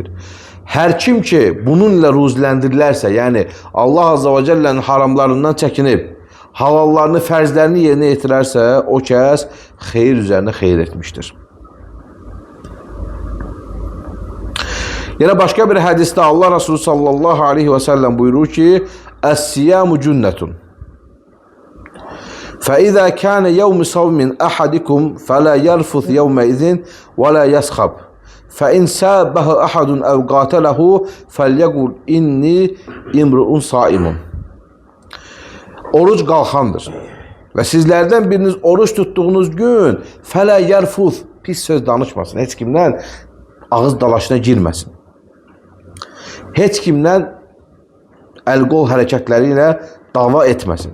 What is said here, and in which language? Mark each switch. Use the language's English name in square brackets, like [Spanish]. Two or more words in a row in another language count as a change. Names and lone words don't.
[Azerbaijani] Hər kim ki bununla ruzləndirilərsə, yəni Allah [Arabic] عز وجل [Azerbaijani] haramlarından çəkinib, halallarını, fərzlərini yerinə yetirərsə, o kəs xeyir üzərinə xeyir etmişdir. Yenə başqa bir hədisdə Allah Resulü [Arabic] صلى الله عليه وسلم [Azerbaijani] buyurur ki: [Arabic] "الصيام جنة. فإذا كان يوم صوم أحدكم فلا يرفث يومئذ ولا يسخب فإن سابه أحد أو قاتله فليقل إني امرؤ صائم." [Azerbaijani] Oruc qalxandır. Və sizlərdən biriniz oruç tutduğunuz gün [Arabic] فلا يرفث, [Azerbaijani] pis söz danışmasın, heç kimdən ağız dalaşına girməsin. Heç kimdən əl-qol hərəkətləri ilə dava etməsin.